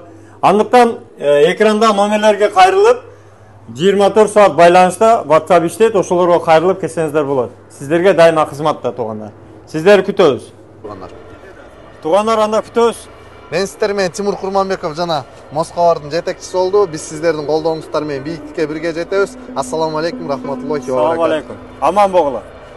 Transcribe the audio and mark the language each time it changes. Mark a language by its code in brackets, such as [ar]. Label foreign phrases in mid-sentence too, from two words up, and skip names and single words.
[ky] Андыктан экранда номерлерге кайрылып 24 саат байланышта WhatsApp иштейт, ошолорго кайрылып кетсеңиздер болот. Сиздерге дайыма кызматта туугандар. Сиздерди күтөбүз. Туугандар, анда күтөбүз. Мен сиздер менен Тимур Курманбеков жана Москвардын жетекчиси болду. Биз сиздердин колдооңуздар менен бийиктикке бирге жетебиз. [ar] السلام عليكم ورحمة الله وبركاته. السلام عليكم. [ky] Аман болгула.